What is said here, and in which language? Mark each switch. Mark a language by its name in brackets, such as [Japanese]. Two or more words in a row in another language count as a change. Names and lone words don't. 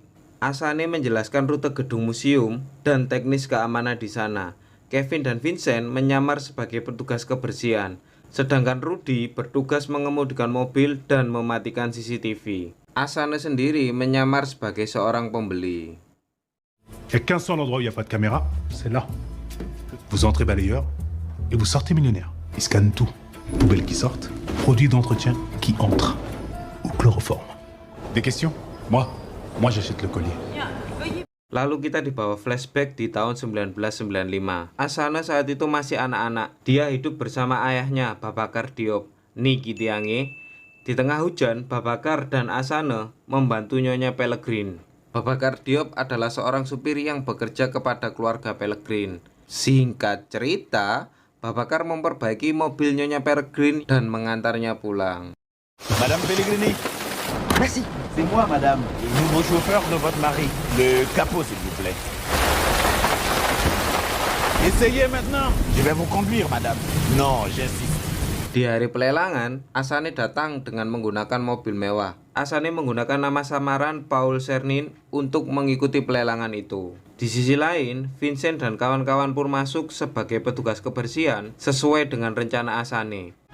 [Indonesian] Asane menjelaskan rute gedung museum dan teknis keamanan di sana. Kevin dan Vincent menyamar sebagai petugas kebersihan, sedangkan Rudy bertugas mengemudikan mobil dan mematikan CCTV. Asane sendiri menyamar sebagai seorang pembeli. [French] Il y a qu'un seul endroit où il n'y a pas de caméra, c'est là. Vous entrez balayeur et vous sortez millionnaire. Ils scannent tout. Poubelles qui sortent, produits d'entretien qui entrent. Ou chloroforme. Des questions? Moi j'achète le collier. [Indonesian] Lalu kita dibawa flashback di tahun 1995. Asane saat itu masih anak-anak. Dia hidup bersama ayahnya, Babakar Diop, Niki Tiange. Di tengah hujan, Babakar dan Asane membantu Nyonya Pellegrin. Babakar Diop adalah seorang supir yang bekerja kepada keluarga Pellegrin. Singkat cerita, Babakar memperbaiki mobil Nyonya Pellegrin dan mengantarnya pulang. [French] Madame Pellegrini. Merci. C'est moi, madame. Le nouveau chauffeur de votre mari. Le capot, s'il vous plaît. Essayez maintenant. Je vais vous conduire, madame. Non, j'insiste. [Indonesian] Di hari pelelangan, Asane datang dengan menggunakan mobil mewah. Asane menggunakan nama samaran Paul Cernin untuk mengikuti pelelangan itu. Di sisi lain, Vincent dan kawan-kawan pun masuk sebagai petugas kebersihan sesuai dengan rencana Asane.